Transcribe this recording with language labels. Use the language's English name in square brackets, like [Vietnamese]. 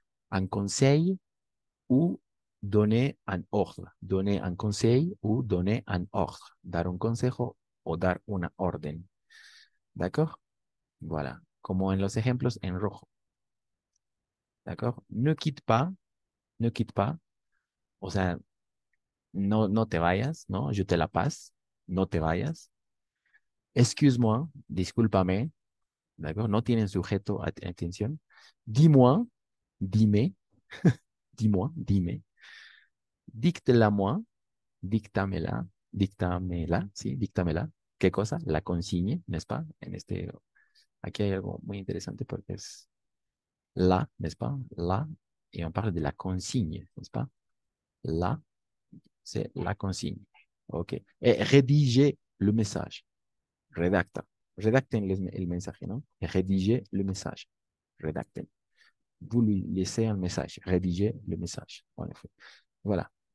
[French] Un conseil ou donner un ordre. Donner un conseil ou donner un ordre. [Spanish] Dar un consejo o dar una orden. ¿De acuerdo? Voilà. Como en los ejemplos en rojo. ¿De acuerdo? [French] Ne quitte pas. Ne quitte pas. [Spanish] O sea, no, no te vayas, ¿no? [French] Je te la passe. [Spanish] No te vayas. [French] Excuse-moi. [Spanish] Discúlpame. ¿De acuerdo? No tienen sujeto, atención. [French] Dis-moi. [Spanish] Dime. [French] Dis-moi. Dime. Dicte-la-moi. [Spanish] Díctamela, díctamela, sí, díctamela. ¿Qué cosa? [French] La consigne, ¿n'est-ce pas? [Spanish] Aquí hay algo muy interesante porque es la, ¿n'est-ce pas? [French] La, y on parle de la consigne, ¿n'est-ce pas? La, c'est la consigne. OK. Et rédiger le message. [Spanish] Redacta. Redacten el mensaje, ¿no? [French] Et rédiger le message. [Spanish] Redacten. [French] Vous lui laissez un message. Rédiger le message. En effet. Voilà.